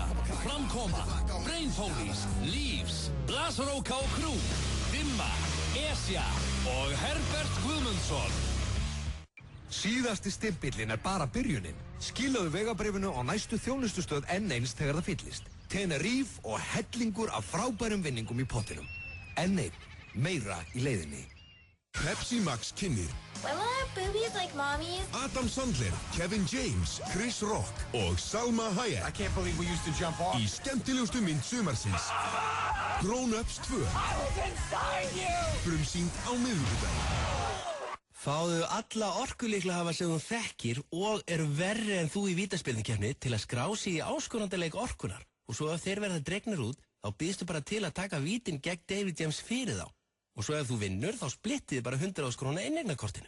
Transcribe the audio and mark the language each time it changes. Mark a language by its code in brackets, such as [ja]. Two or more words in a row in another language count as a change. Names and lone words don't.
[is] Framkoma, Brain Police, Leaves, Blasaróka og Crew, Dimma, Esja og Herbert Guðmundsson. Síðasti stimpillinn bara byrjunin. Skilaðu vegabréfinu á næstu þjónustustöð N1 þegar það fyllist. Tenerife og hellingur af frábærum vinningum í pottinum. N1, meira í leiðinni. Pepsi Max kynnir. [en] Will I have boobies like mommy's? [is] Adam Sandler, Kevin James, Chris Rock og Salma Hayek. [en] I can't believe we used to jump off. [is] Í skemmtilegustu mynd sumarsins. Grown Ups 2. [en] I was inside you! [is] Frumsýnd á miðvikudaginn. Fáðu alla orkulykla hafa sem þú þekkir og eru verri en þú í vítaspyrnukeppni til að skrá sig í áskorandaleik orkunar. Og svo ef þeir verða dregnir út, þá býðstu bara til að taka vítin gegn David James fyrir þá. Og svo ef þú vinnur, þá splittið bara 100.000 króna inneignarkortinu.